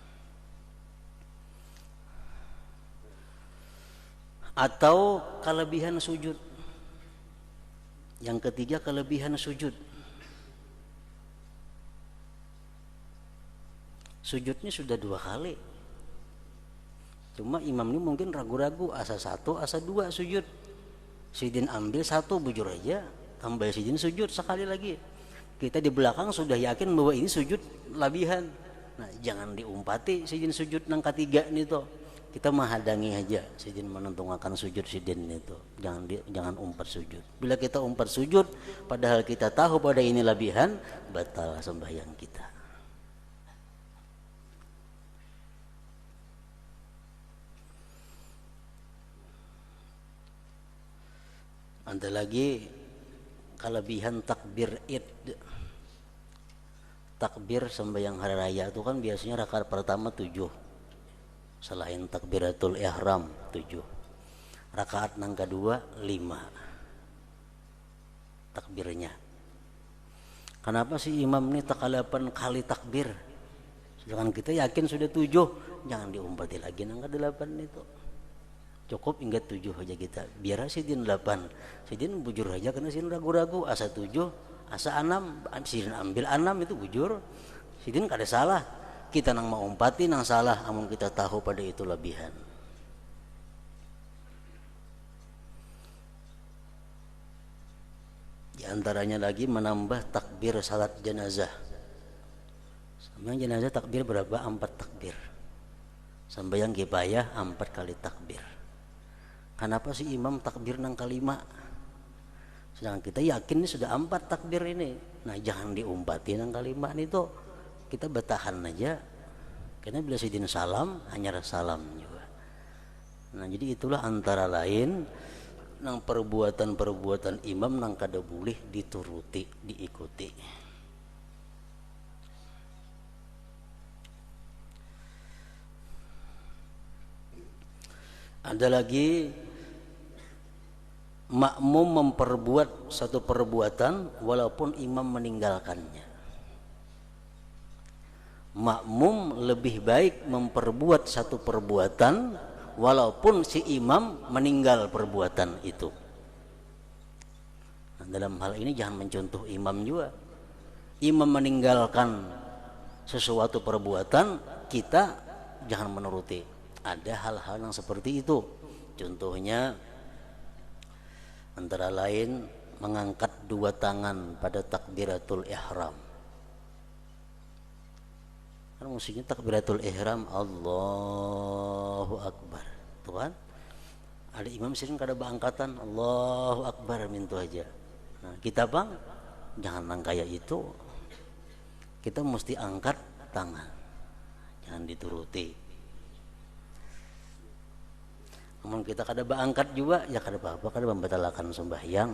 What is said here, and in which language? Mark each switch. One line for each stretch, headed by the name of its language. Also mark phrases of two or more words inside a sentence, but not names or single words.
Banjar: Atau kelebihan sujud. Yang ketiga, kelebihan sujud. Sujudnya sudah 2 kali, cuma imam ini mungkin ragu-ragu, asa 1, asa 2 sujud. Sidin ambil 1, bujur aja, tambah sidin sujud sekali lagi. Kita di belakang sudah yakin bahwa ini sujud labihan. Nah, jangan diumpati sidin sujud nang ketiga nih toh. kita menghadangi aja sidin menentungkan sujud sidin itu, jangan umpat sujud. Bila kita umpat sujud padahal kita tahu pada ini lebihan, batal sembahyang kita. Ada lagi kelebihan takbir id. Takbir sembahyang hari raya itu kan biasanya rakaat pertama 7, selain
Arabic: تكبيرة الإحرام
Banjar: 7, rakaat yang kedua 5 takbirnya. Kenapa sih imam ini takalapan kali takbir, sedangkan kita yakin sudah 7? Jangan diumpati lagi yang ke-8 itu, cukup hingga 7 aja kita. Biar sidin 8, sidin bujur aja karena sidin ragu-ragu, asa 7 asa 6, sidin ambil 6 itu bujur, sidin kada salah. Kita nang mau umpati nang salah, amun kita tahu pada itu lebihan. Di antaranya lagi menambah takbir salat jenazah. Sampai jenazah takbir berapa? 4 takbir. Sampai yang kifayah 4 kali takbir. Kenapa sih imam takbir nang kelima? Sedangkan kita yakin ini sudah 4 takbir ini. Nah, jangan diumpati nang kelima itu. Kita bertahan aja, karena bila sidin salam hanya salam juga. Nah, jadi itulah antara lain nang perbuatan-perbuatan imam nang kada boleh dituruti, diikuti. Ada lagi makmum memperbuat satu perbuatan walaupun imam meninggalkannya. Makmum lebih baik memperbuat satu perbuatan walaupun si imam meninggal perbuatan itu. Nah, dalam hal ini jangan mencontoh imam juga. Imam meninggalkan sesuatu perbuatan, kita jangan menuruti. Ada hal-hal yang seperti itu. Contohnya antara lain mengangkat 2 tangan pada
Arabic: تكبيرة الإحرام.
Banjar: Kan musiknya
Arabic: تكبيرة الإحرام الله أكبر,
Banjar: tuh kan? Ada imam sering kada angkatan
Arabic: الله أكبر
Banjar: mintu aja. Nah, kita bang jangan nang kayak itu. Kita mesti angkat tangan, jangan dituruti. Amun kita kada angkat juga ya kada apa-apa, kada membatalkan sembahyang.